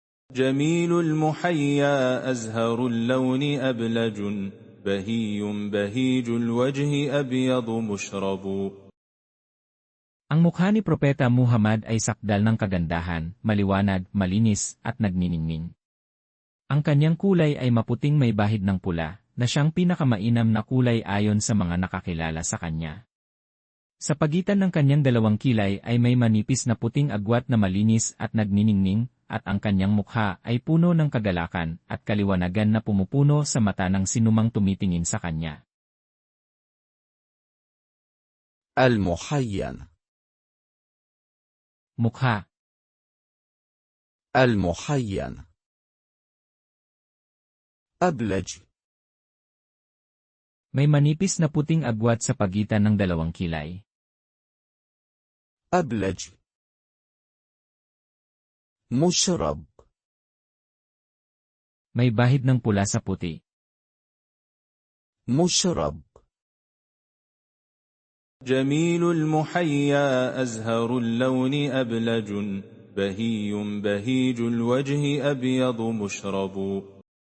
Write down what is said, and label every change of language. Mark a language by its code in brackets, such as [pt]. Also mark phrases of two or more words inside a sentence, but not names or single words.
[ar] جميل المحيا أزهر اللون أبلج بهي بهيج الوجه أبيض مشرب. [tl] Ang mukha ni Propeta Muhammad ay sakdal ng kagandahan, maliwanag, malinis, at nagniningning. Ang kanyang kulay ay maputing may bahid ng pula, na siyang pinakamainam na kulay ayon sa mga nakakilala sa kanya. Sa pagitan ng kanyang dalawang kilay ay may manipis na puting agwat na malinis at nagniningning, at ang kanyang mukha ay puno ng kagalakan at kaliwanagan na pumupuno sa mata ng sinumang tumitingin sa kanya. [ar] المحيا. [tl] Mukha. [ar] المحيا. أبلج. [tl] May manipis na puting agwat sa pagitan ng dalawang kilay. [ar] أبلج. مشرب. [tl] May bahid ng pula sa puti. [ar] مشرب. جميل المحيا أزهر اللون أبلج بهي بهيج الوجه أبيض مشرب.